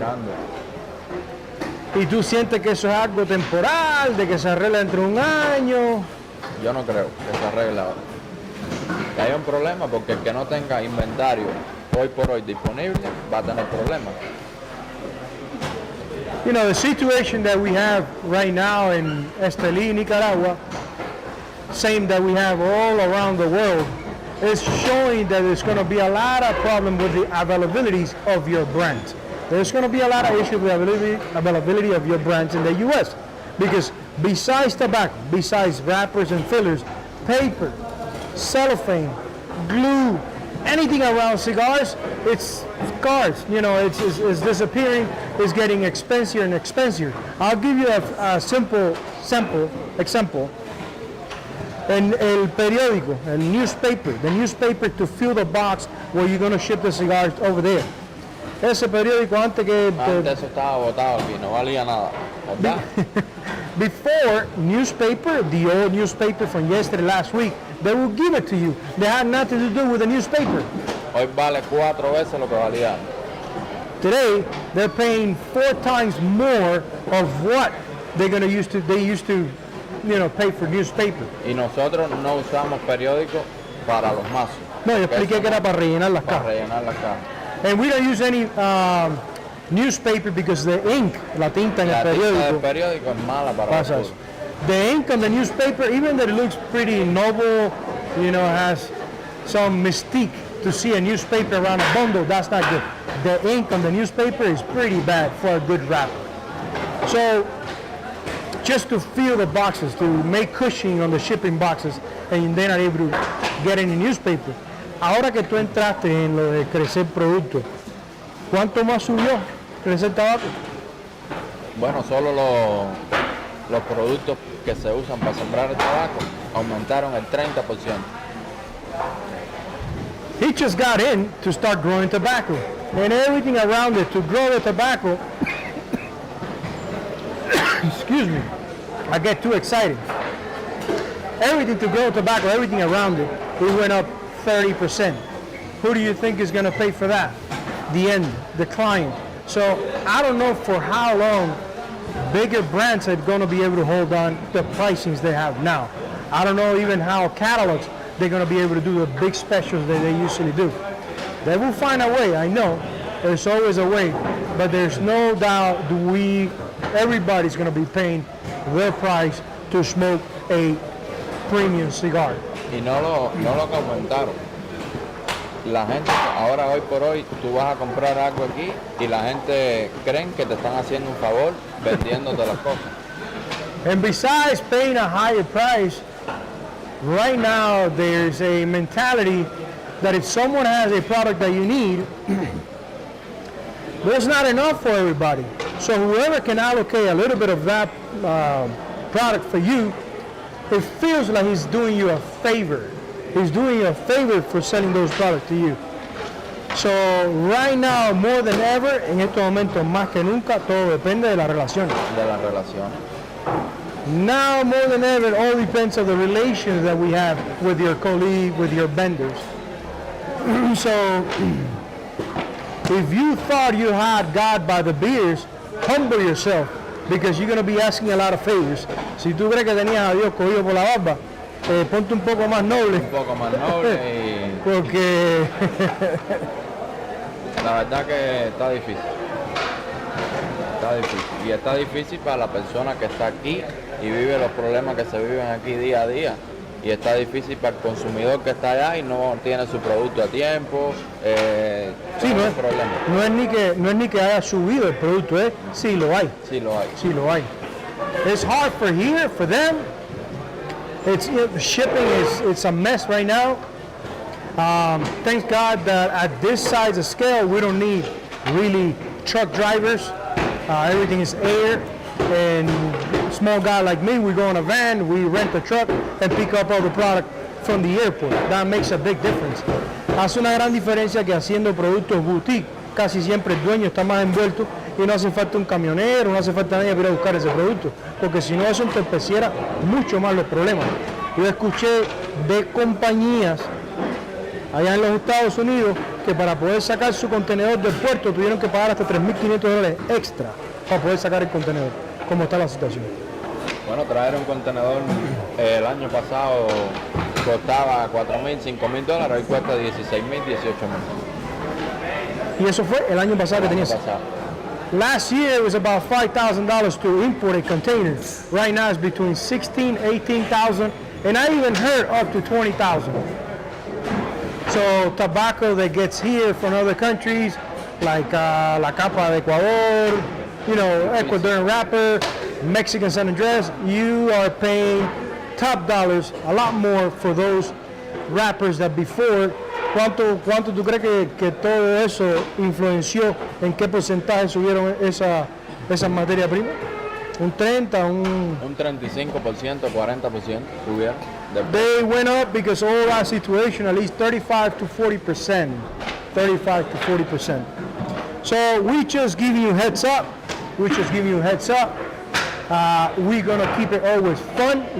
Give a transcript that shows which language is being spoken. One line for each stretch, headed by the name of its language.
Spanish: Grande. ¿Y tú sientes que eso es algo temporal, de que se arregla dentro de un año? Yo no creo que se arregle ahora. Que haya un problema porque el que no tenga inventario hoy por hoy disponible va a tener problemas.
English: You know, the situation that we have right now in Estelí, Nicaragua, same that we have all around the world, is showing that there's going to be a lot of problem with the availabilities of your brands. There's going to be a lot of issues with availability of your brands in the U.S. because besides tobacco, besides wrappers and fillers, paper, cellophane, glue, anything around cigars, it's scarce. You know, it's disappearing. It's getting expensive and expensive. I'll give you a simple example.
Spanish: En el periódico, el
English: newspaper, the newspaper to fill the box where you're going to ship the cigars over there.
Spanish: Ese periódico antes que... Antes eso estaba botado aquí, no valía nada, ¿verdad? Before, newspaper, the old newspaper from yesterday, last week, they will give it to you. They had nothing to do with the newspaper. Hoy vale 4 veces lo que valía. Today, they're paying 4 times more of what they used to, you know, pay for newspaper. Y nosotros no usamos periódicos para los mazos. No, yo expliqué que era para rellenar las Para cajas. rellenar las cajas.
English: And we don't use any newspaper because the ink,
Spanish: la tinta en el La tinta del periódico es mala para los pasa puros. eso.
English: The ink on the newspaper, even though it looks pretty noble, you know, has some mystique to see a newspaper around a bundle, that's not good. The ink on the newspaper is pretty bad for a good wrapper. So, just to fill the boxes, to make cushioning on the shipping boxes, and they're not able to get any newspaper.
Spanish: Ahora que tú entraste en lo de crecer producto, ¿cuánto más subió crecer tabaco? Bueno, solo los productos que se usan para sembrar el tabaco aumentaron el 30%.
English: He just got in to start growing tobacco, and everything around it to grow the tobacco. Excuse me, I get too excited. Everything to grow tobacco, everything around it, it went up 30%. Who do you think is going to pay for that? The end, the client. So I don't know for how long bigger brands are going to be able to hold on the pricings they have now. I don't know even how catalogs they're going to be able to do the big specials that they usually do. They will find a way, I know. There's always a way, but there's no doubt everybody's going to be paying their price to smoke a premium cigar.
Spanish: Y no lo que aumentaron. La gente, ahora hoy por hoy, tú vas a comprar algo aquí y la gente creen que te están haciendo un favor vendiéndote las cosas.
English: And besides paying a higher price, right now there's a mentality that if someone has a product that you need, there's not enough for everybody. So whoever can allocate a little bit of that product for you, it feels like he's doing you a favor. He's doing you a favor for selling those products to you. So right now, more than ever,
Spanish: en estos momentos más que nunca, todo depende de las relaciones. De las relaciones.
English: Now more than ever, it all depends on the relations that we have with your colleague, with your vendors. So if you thought you had God by the beers, humble yourself, because you're going to be asking a lot of favors.
Spanish: Si tú crees que tenías a Dios cogido por la barba, ponte un poco más noble. Un poco más noble y Porque la verdad que está difícil. Está difícil. Y está difícil para la persona que está aquí y vive los problemas que se viven aquí día a día. Y está difícil para el consumidor que está allá y no tiene su producto a tiempo. sí, no es ni que haya subido el producto, sí lo hay. Sí lo hay. Sí lo hay.
English: It's hard for here, for them. It's shipping it's a mess right now. Thank God that at this size of scale, we don't need really truck drivers. Everything is air. And small guy like me, we go in a van, we rent a truck and pick up all the product from the airport. That makes a big difference.
Spanish: Hace una gran diferencia que haciendo productos boutique, casi siempre el dueño está más envuelto y no hace falta un camionero, no hace falta nadie para ir a buscar ese producto, porque si no eso entorpeciera mucho más los problemas. Yo escuché de compañías allá en los Estados Unidos que para poder sacar su contenedor del puerto tuvieron que pagar hasta $3,500 extra para poder sacar el contenedor. ¿Cómo está la situación? Bueno, traer un contenedor el año pasado costaba $4,000, $5,000, hoy cuesta $16,000, $18,000. Y eso fue el año pasado que tenías.
English: Last year it was about $5,000 to import a container. Right now it's between 16, 18,000, and I even heard up to 20,000. So tobacco that gets here from other countries, like La Capa de Ecuador, you know, Ecuadorian wrapper, Mexican San Andres, you are paying top dollars, a lot more for those wrappers that before.
Spanish: ¿Cuánto tú crees que todo eso influenció? ¿En qué porcentaje subieron esa materia prima? ¿Un 30? Un 35%, 40% subieron.
English: They went up because all that situation, at least 35 to 40%. 35 to 40%. So we just give you heads up. We're gonna keep it always fun.